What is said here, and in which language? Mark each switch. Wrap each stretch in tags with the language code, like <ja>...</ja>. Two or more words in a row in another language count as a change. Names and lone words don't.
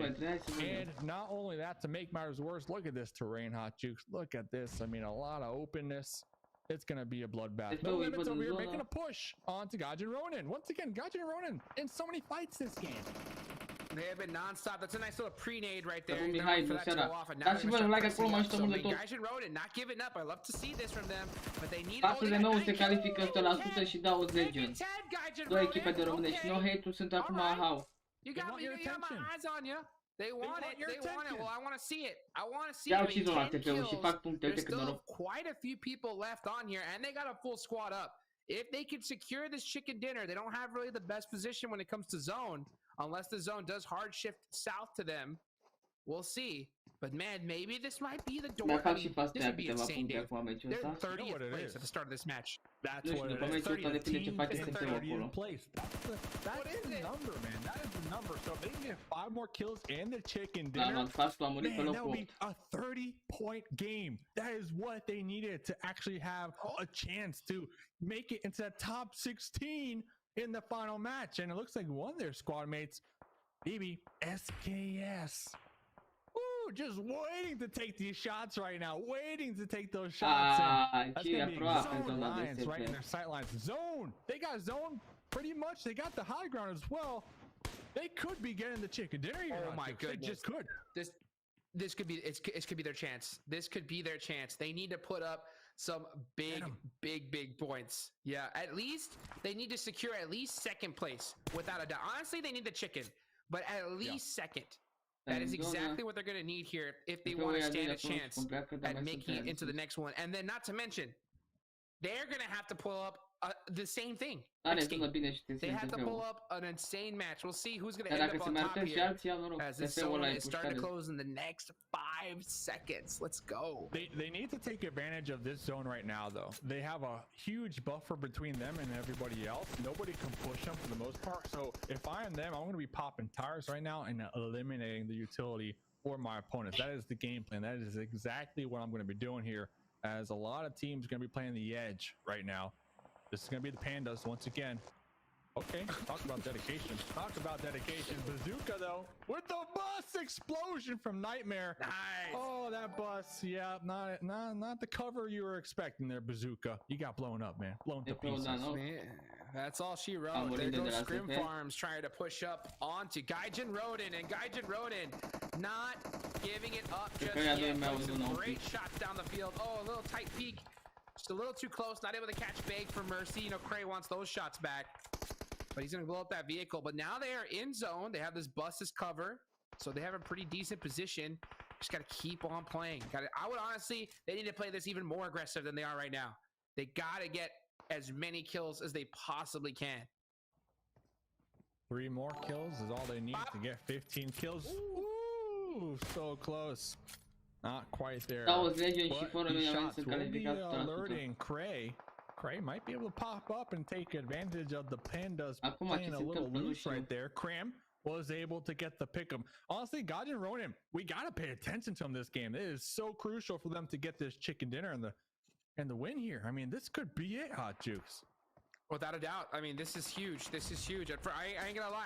<en>And not only that, to make matters worse, look at this terrain, Hot Jukes. Look at this. I mean, a lot of openness. it's gonna be a bloodbath. Let's No go, Limits Ivan, over here Zola. making a push onto Gaijin Ronin. Once again, Gaijin Ronin in so many fights this game. They have been non-stop. That's a nice little pre-nade right there.</en> <ro>Acum</ro> <en>They're Mihai, waiting for</en> <ro>nu</ro> <en>that to</en> <ro>seara.</ro> <en>go off, and now</en> <ro>Dați</ro> <en>they're</en> <ro>vă</ro> <en>gonna like start</en> <ro>acolo, mă</ro> <en>pressing</en> <ro>ajută</ro> <en>up.</en> <ro>mult de</ro> <en>So,</en> <ro>tot.</ro> <en>Gaijin Ronin not giving up. I love to see this from them, but they need.</en> <ro>Față de</ro> <en>they got</en> <ro>9 se</ro> <en>9</en> <ro>califică</ro> <en>kills.</en> <ro>100% și dau Legend.</ro> <en>10, Gaijin</en> <ro>Două echipe de</ro> <en>Ronin.</en> <ro>românești. No</ro> <en>Okay.</en> <ro>hate-ul sunt acum</ro> <en>Alright. hau. You They got want me. your You got my attention. eyes on you. They want it. your They want it. attention. Well, I want to see it. I want to see</en> <ro>Iau</ro> <en>it.</en> <ro>și zona</ro> <en>10</en> <ro>TP-ul și</ro> <en>kills.</en> <ro>fac puncte.</ro> <en>There's</en> <ro>Uite cât</ro> <en>still</en> <ro>noroc.</ro> <en>quite a few people left on here, and they got a full squad up. If they can secure this chicken dinner, they don't have really the best position when it comes to zone, unless the zone does hard shift south to them. We'll see. But man, maybe this might be the door.</en> <ro>Mai</ro> <en>I</en> <ro>fac</ro> <en>mean,</en> <ro>și fast</ro> <en>this would be</en> <ro>câteva</ro> <en>insane,</en> <ro>puncte</ro> <en>Dave.</en> <ro>acum meciul</ro> <en>They're</en> <ro>ăsta.</ro> <en>30th what it place is. at the start of this match. That's</en> <ro>Nu știu,</ro> <en>what</en> <ro>după</ro> <en>it is.</en> <ro>meciul ăsta depinde ce face</ro> <en>30th</en> <ro>SSU acolo.</ro> <en>place. That's the number, man. That is the number. So if they can get 5 more kills in the chicken</en> <ro>Da,</ro> <en>dinner, man,</en> <ro>Fastul a murit pe</ro> <en>man, that</en> <ro>locul</ro> <en>would be</en> <ro>8.</ro> <en>a 30-point game. That is what they needed to actually have a chance to make it into that top 16 in the final match. And it looks like one of their squad mates, maybe SKS. Ooh, just waiting to take these shots right now. Waiting to take those shots. And that's</en> <ro>Ce</ro> <en>gonna</en> <ro>e</ro> <en>be</en> <ro>aproape în</ro> <en>zone</en> <ro>zona de</ro> <en>lines right in</en> <ro>SP.</ro> <en>their sight lines. Zone. They got zone pretty much. They got the high ground as well. They could be getting the chicken dinner here. Oh my They goodness. just could. This could be it could be their chance. This could be their chance. They need to put up some big points. Yeah, at least they need to secure at least second place without a doubt. Honestly, they need the chicken, but at least second. That is exactly what they're going to need here if they want to stand a chance at making it into the next one. And then not to mention, they're going to have to pull up the same thing.</en> <ro>Are, sună bine și</ro> <en>They have to pull</en> <ro>TP-ul.</ro> <en>up an insane match. We'll see who's going to</en> <ro>Dar</ro> <en>end</en> <ro>dacă</ro> <en>up</en> <ro>se</ro> <en>on</en> <ro>mai</ro> <en>top</en> <ro>arătăm și</ro> <en>here.</en> <ro>alții, au noroc.</ro> <en>As this</en> <ro>TP-ul ăla</ro> <en>zone</en> <ro>e</ro> <en>is starting to</en> <ro>pușcare.</ro> <en>close in the next 5 seconds. Let's go. They need to take advantage of this zone right now, though. They have a huge buffer between them and everybody else. Nobody can push them for the most part. So if I am them, I'm going to be popping tires right now and eliminating the utility for my opponents. That is the game plan. That is exactly what I'm going to be doing here, as a lot of teams are going to be playing the edge right now. This is going to be the Pandas once again. Okay, talk about dedication. Talk about dedication. Bazooka, though, with the bus explosion from Nightmare. Nice. Oh, that bus. Yeah, not the cover you were expecting there, Bazooka. You got blown up, man. Blown to</en> <ro>TP-ul,</ro> <en>pieces.</en> <ro>da, nu?</ro> <en>Man, that's all she wrote.</en> <ro>Am</ro> <en>There</en> <ro>murit de</ro> <en>goes</en> <ro>la</ro> <en>Scrim</en> <ro>SF.</ro> <en>Farms trying to push up onto Gaijin Ronin, and Gaijin Ronin not giving it up just</en> <ro>că ea doi</ro> <en>yet.</en> <ro>mi-au</ro> <en>Putting</en> <ro>zis</ro> <en>some</en> <ro>un</ro> <en>great</en> <ro>pic.</ro> <en>shots down the field. Oh, a little tight peek. Just a little too close. Not able to catch Bag for Mercy. You know, Cray wants those shots back. But he's going to blow up that vehicle. But now they are in zone. They have this bus as cover. So they have a pretty decent position. Just got to keep on playing. I would honestly, they need to play this even more aggressive than they are right now. They got to get as many kills as they possibly can. 3 more kills is all they need to get 15 kills. Ooh, so close. Not quite there.</en> <ro>Dau Legend și</ro> <en>But</en> <ro>fără</ro> <en>these</en> <ro>mine</ro> <en>shots</en> <ro>sunt</ro> <en>will be</en> <ro>calificat 100%.</ro> <en>alerting Cray. Cray might be able to pop up and take advantage of the Pandas</en> <ro>Acum</ro> <en>playing</en> <ro>ce</ro> <en>a</en> <ro>se</ro> <en>little</en> <ro>întâmplă, nu</ro> <en>loose</en> <ro>știu.</ro> <en>right there. Cram was able to get the pick 'em. Honestly, Gaijin Ronin, we gotta pay attention to him this game. It is so crucial for them to get this chicken dinner and the win here. I mean, this could be it, Hot Jukes. Without a doubt. I mean, this is huge. This is huge. I ain't gonna lie.</en>